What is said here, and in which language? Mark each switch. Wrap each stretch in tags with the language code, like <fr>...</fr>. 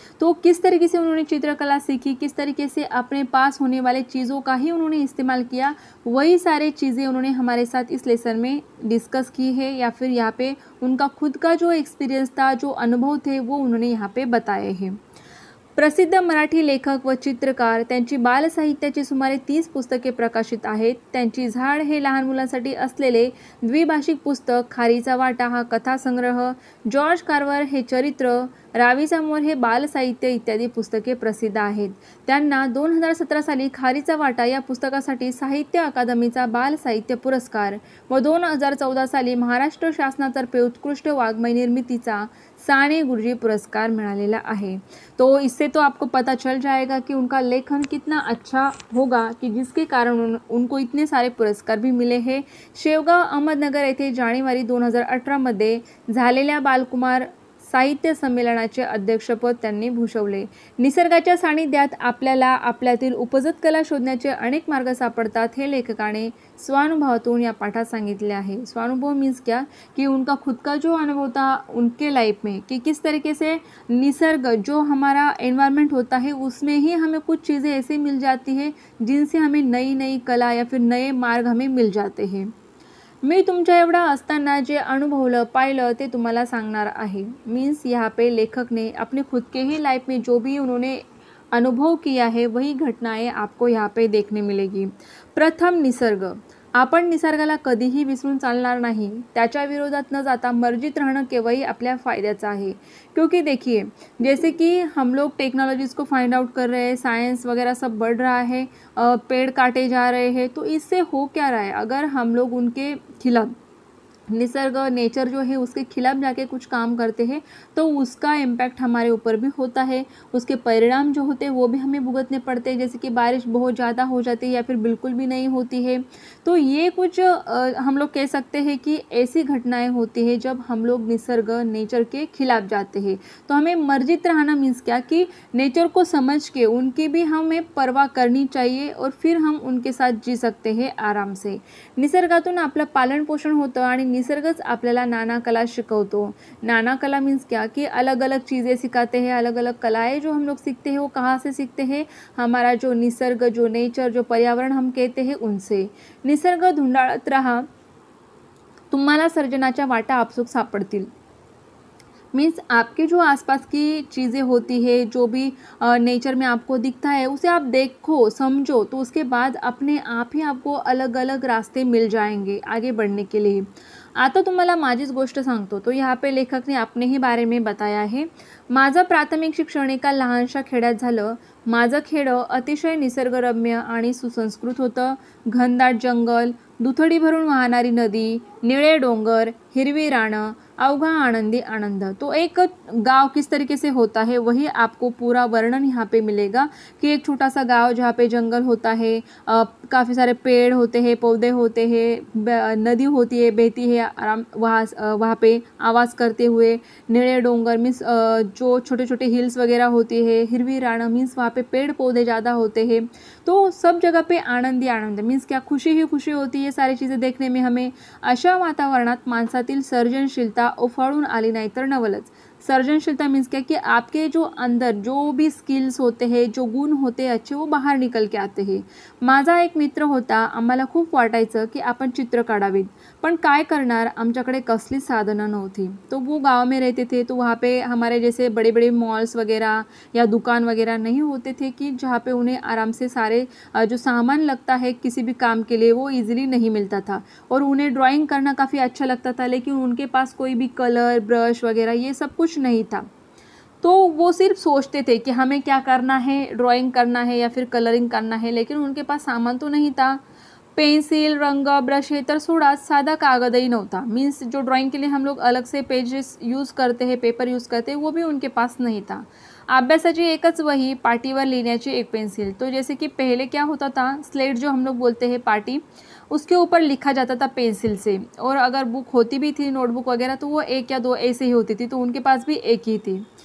<hi>तो किस तरीके से उन्होंने चित्रकला सीखी, किस तरीके से अपने पास होने वाले चीज़ों का ही उन्होंने इस्तेमाल किया, वही सारी चीज़ें उन्होंने हमारे साथ इस लेसन में डिस्कस की है, या फिर यहाँ पे उनका खुद का जो एक्सपीरियंस था, जो अनुभव थे, वो उन्होंने यहाँ पे बताए हैं।</hi> <mr>प्रसिद्ध मराठी लेखक व चित्रकार, त्यांची बालसाहित्याची सुमारे 30 पुस्तके प्रकाशित आहेत। त्यांची झाड हे लहान मुलांसाठी असलेले द्विभाषिक पुस्तक, खारीचा वाटा हा कथासंग्रह, जॉर्ज कार्वर हे चरित्र, रावीचा मोर हे बालसाहित्य इत्यादी पुस्तके प्रसिद्ध आहेत। त्यांना 2017 साली खारीचा वाटा या पुस्तकासाठी साहित्य अकादमीचा बालसाहित्य पुरस्कार व 2014 साली महाराष्ट्र शासनातर्फे उत्कृष्ट वाङ्मय निर्मितीचा साने गुरुजी पुरस्कार मिळालेला आहे।</mr> <hi>तो इससे तो आपको पता चल जाएगा कि उनका लेखन कितना अच्छा होगा कि जिसके कारण उनको इतने सारे पुरस्कार भी मिले हैं।</hi> <mr>शेवगाव अहमदनगर येथे जानेवारी 2018 मध्ये झालेल्या बालकुमार साहित्य संमेलनाचे अध्यक्षपद त्यांनी भूषवले। निसर्गाच्या सानिध्यात आपल्याला आपल्यातील उपजत कला शोधण्याचे अनेक मार्ग सापडतात, हे लेखकाने स्वानुभवातून या पाठात सांगितले आहे।</mr> <hi>स्वानुभव मीन्स क्या कि उनका खुद का जो अनुभव था उनके लाइफ में, कि किस तरीके से निसर्ग, जो हमारा एनवायरनमेंट होता है, उसमें ही हमें कुछ चीज़ें ऐसे मिल जाती है जिनसे हमें नई नई कला या फिर नए मार्ग हमें मिल जाते हैं।</hi> <mr>मी तुमच्या एवढा असताना जे अनुभवलं, पाइलं, ते तुम्हाला सांगणार आहे।</mr> <hi>मीन्स यहाँ पे लेखक ने अपने खुद के ही लाइफ में जो भी उन्होंने अनुभव किया है, वही घटनाएं आपको यहाँ पे देखने मिलेगी।</hi> <mr>प्रथम, निसर्ग। आपण निसर्गाला कधीही विसरून चालणार नाही। त्याच्या विरोधात न जाता मर्जीत राहणं केवळ आपल्या फायद्याचं आहे।</mr> <hi>क्योंकि देखिए, जैसे कि हम लोग टेक्नोलॉजीज़ को फाइंड आउट कर रहे हैं, साइंस वगैरह सब बढ़ रहा है, पेड़ काटे जा रहे हैं, तो इससे हो क्या रहा है, अगर हम लोग उनके खिलाफ, निसर्ग, नेचर जो है उसके खिलाफ जाके कुछ काम करते हैं, तो उसका इम्पैक्ट हमारे ऊपर भी होता है। उसके परिणाम जो होते हैं वो भी हमें भुगतने पड़ते हैं, जैसे कि बारिश बहुत ज़्यादा हो जाती है या फिर बिल्कुल भी नहीं होती है। तो ये कुछ हम लोग कह सकते हैं कि ऐसी घटनाएं होती है जब हम लोग निसर्ग, नेचर के खिलाफ जाते हैं। तो हमें मर्जित रहना मीन्स क्या कि नेचर को समझ के उनकी भी हमें परवाह करनी चाहिए, और फिर हम उनके साथ जी सकते हैं आराम से।</hi> <mr>निसर्गातून आपलं पालन पोषण होतं आणि निसर्गच आपल्याला नाना कला शिकवतो।</mr> <hi>नाना कला मीन्स क्या कि अलग अलग चीज़ें सिखाते हैं, अलग अलग कलाएं जो हम लोग सीखते हैं, वो कहाँ से सीखते हैं, हमारा जो निसर्ग, जो नेचर, जो पर्यावरण हम कहते हैं, उनसे।</hi> <mr>निसर्ग धुंडाळत रहा, तुम्हाला सर्जनाच्या वाटा आपसूक सापडतील।</mr> <hi>मीन्स आपके जो आसपास की चीज़ें होती है, जो भी नेचर में आपको दिखता है, उसे आप देखो, समझो, तो उसके बाद अपने आप ही आपको अलग अलग रास्ते मिल जाएंगे आगे बढ़ने के लिए।</hi> <mr>आता तुम्हाला माझीच गोष्ट सांगतो।</mr> <hi>तो यहाँ पे लेखक ने अपने ही बारे में बताया है।</hi> <mr>माझं प्राथमिक शिक्षण एका लहानशा खेड्यात झालं। माझं खेडं अतिशय निसर्गरम्य आणि सुसंस्कृत होतं। घनदाट जंगल, दुथडी भरून वाहणारी नदी, निळे डोंगर, हिरवी रानं, अवघा आनंदी आनंद।</mr> <hi>तो एक गांव किस तरीके से होता है, वही आपको पूरा वर्णन यहाँ पे मिलेगा कि एक छोटा सा गांव जहाँ पे जंगल होता है, काफ़ी सारे पेड़ होते हैं, पौधे होते हैं, नदी होती है, बहती है आराम वहाँ पे आवाज़ करते हुए।</hi> <mr>निळे डोंगर</mr> <hi>मीन्स जो छोटे छोटे हिल्स वगैरह होती है।</hi> <mr>हिरवी रानं</mr> <hi>मीन्स वहाँ पे पेड़ पौधे ज़्यादा होते हैं। तो सब जगह पे</hi> <mr>आनंदी आनंद</mr> <hi>मीन्स क्या, खुशी ही खुशी होती है सारी चीज़ें देखने में हमें।</hi> <mr>अशा वातावरणात माणसातील सर्जनशीलता उफाळून आली नाही तर नवलच।</mr> <hi>सर्जनशीलता मीन्स क्या कि आपके जो अंदर जो भी स्किल्स होते हैं, जो गुण होते हैं अच्छे, वो बाहर निकल के आते हैं।</hi> <mr>माझा एक मित्र होता, आम्हाला खूप वाटायचं की आपण चित्र काढावीत, पण काय करणार, आमच्याकडे कसली साधनं नव्हती।</mr> <hi>तो वो गांव में रहते थे, तो वहाँ पे हमारे जैसे बड़े बड़े मॉल्स वगैरह या दुकान वगैरह नहीं होते थे कि जहाँ पे उन्हें आराम से सारे जो सामान लगता है किसी भी काम के लिए, वो ईजिली नहीं मिलता था। और उन्हें ड्राइंग करना काफ़ी अच्छा लगता था, लेकिन उनके पास कोई भी कलर, ब्रश वगैरह ये सब कुछ नहीं था। तो वो सिर्फ सोचते थे कि हमें क्या करना है, ड्राइंग करना है या फिर कलरिंग करना है, लेकिन उनके पास सामान तो नहीं था।</hi> <mr>पेन्सिल, रंग, ब्रश हे तर सोडाच, साधा कागदही नव्हता।</mr> <hi>मीन्स जो ड्राइंग के लिए हम लोग अलग से पेजेस यूज़ करते हैं, पेपर यूज़ करते हैं, वो भी उनके पास नहीं था।</hi> <mr>अभ्यासाची एकच वही, पाटीवर लिहिण्याची एक पेन्सिल।</mr> <hi>तो जैसे कि पहले क्या होता था, स्लेट जो हम लोग बोलते हैं पाटी, उसके ऊपर लिखा जाता था पेंसिल से, और अगर बुक होती भी थी नोटबुक वगैरह तो वो 1 या 2 ऐसे ही होती थी, तो उनके पास भी एक ही थी।</hi>